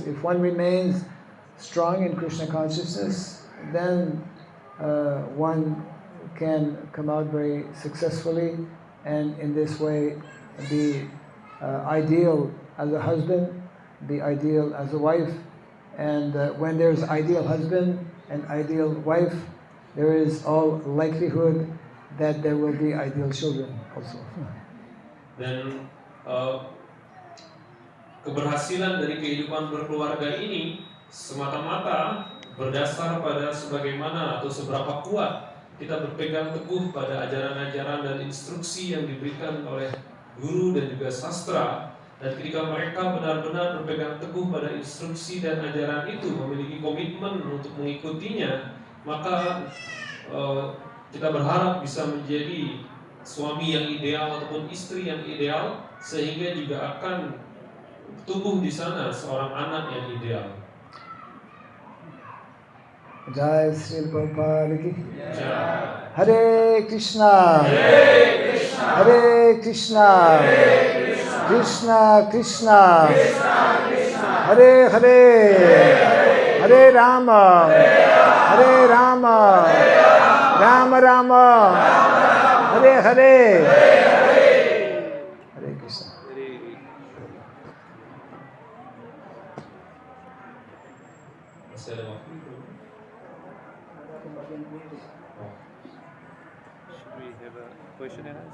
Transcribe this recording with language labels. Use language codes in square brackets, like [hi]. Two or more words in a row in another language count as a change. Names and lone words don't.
[en] If one remains strong in Krishna consciousness, then one can come out very successfully, and in this way be ideal as a husband, be ideal as a wife. And when there's ideal husband and ideal wife, there is all likelihood that there will be ideal children also. [id] Dan keberhasilan dari kehidupan berkeluarga ini semata-mata berdasar pada sebagaimana atau seberapa kuat kita berpegang teguh pada ajaran-ajaran dan instruksi yang diberikan oleh guru dan juga sastra. Dan ketika mereka benar-benar berpegang teguh pada instruksi dan ajaran itu, memiliki komitmen untuk mengikutinya, maka kita berharap bisa menjadi suami yang ideal ataupun istri yang ideal, sehingga juga akan tumbuh di sana seorang anak yang ideal. [hi] जय श्री प्रभुपाद की जय. [sa] हरे कृष्ण, हरे कृष्ण, कृष्ण कृष्ण, हरे हरे, हरे राम, हरे राम, राम राम, हरे हरे, हरे कृष्ण. [id] Masih ada waktu itu. [en] Should we have a question and answer?